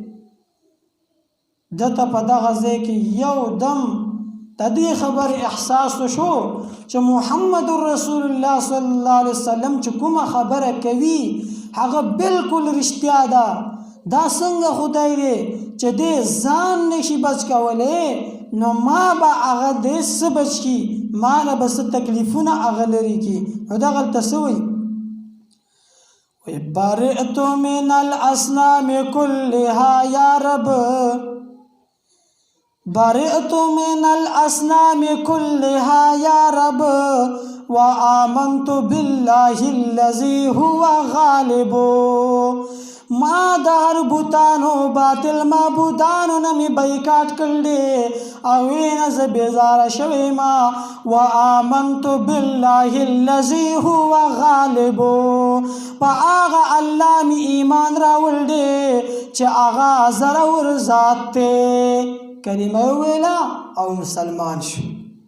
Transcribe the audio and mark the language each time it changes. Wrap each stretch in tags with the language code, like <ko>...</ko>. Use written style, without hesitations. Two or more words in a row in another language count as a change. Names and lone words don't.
<ps>دته په دغه ځای کې یو دم د دې خبرې احساس شو چې محمد رسول الله</ps> <ar>صلی الله علیه وسلم</ar> <ps>چې کومه خبره کوي هغه بالکل رښتیا ده دا څنګه خدای دی چې دې ځان نشي بچ کولی نو ما به هغه دې څه بچ کي ما نه به څه تکلیفونه هغه لرې کي نو دغلته څه وایي</ps> <ar>برئت من الاصنام كلها یا رب برئت من الاصنام كلها یا رب وآمنت بالله الذي هو غالب</ar> <ps>ما د هر بوتانو باطل معبودانو نه مې بایکاټ کړلی او نه زه بیزاره شوی ما</ps> <ar>وآمنت بالله الذي هو غالب</ar> <ps>په هغه الله مې ایمان راوړ دی چې هغه زړور ذات دی کلمه ویله او مسلمان شو</ps>